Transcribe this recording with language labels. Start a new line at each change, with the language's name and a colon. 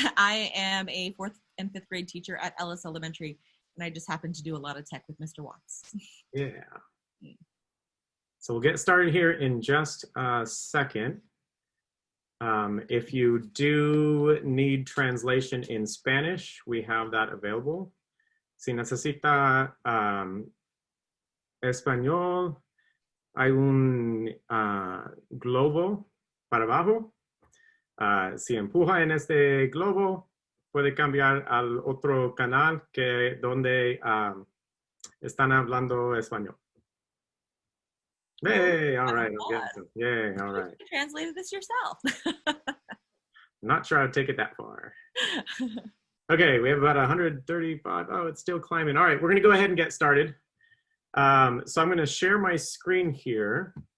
English: I am a 4th and 5th grade teacher at Ellis Elementary, and I just happen to do a lot of tech with Mr. Watts. Yeah. So we'll get started here in just a second. If you do need translation in Spanish, we have that available.
Spanish: Si necesita español, hay un globo para abajo. Si empuja en este globo, puede cambiar al otro canal que donde están hablando español.
English: Hey, all right. Yay, all right. You translated this yourself. Not sure I'd take it that far. Okay, we have about 135. Oh, it's still climbing. All right, we're going to go ahead and get started. So I'm going to share my screen here.